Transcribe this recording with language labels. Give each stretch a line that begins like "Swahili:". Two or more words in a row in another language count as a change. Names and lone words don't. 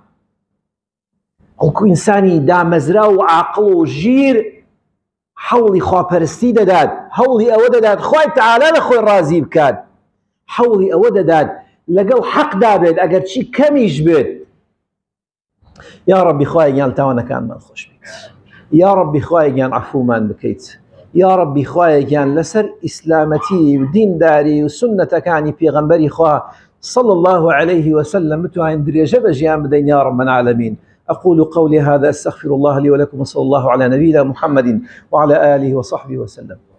Central Kurdish: ئەوکو ئینسانی دامەزرا و عاقڵ و ژیر حەوڵی خواپەرستی دەدات هەوڵی ئەوە دەدات خوای تەعالا لە خۆی ڕازی بکات حەوڵی ئەوە دەدات لەگەڵ حەقدا بێت ئەگەر چی کەمیش بێت. یا ڕەبی خوایەگیان تاوانەکانمان خۆش بێت یا ڕەبی خوایەگیان عەفومان بکەیت یا ڕەبی خوایەگیان لەسەر ئیسلامەتی و دینداری و سونەتەکانی پێغەمبەری خوا
Arabic: صلى الله عليه وسلم
Central Kurdish: بتوانین درێژە بە ژیان بدەین
Arabic: یا رب العالمین. أقول قولي هذا أستغفر الله لي ولكم وصلى الله على نبينا محمد وعلى آله وصحبه وسلم.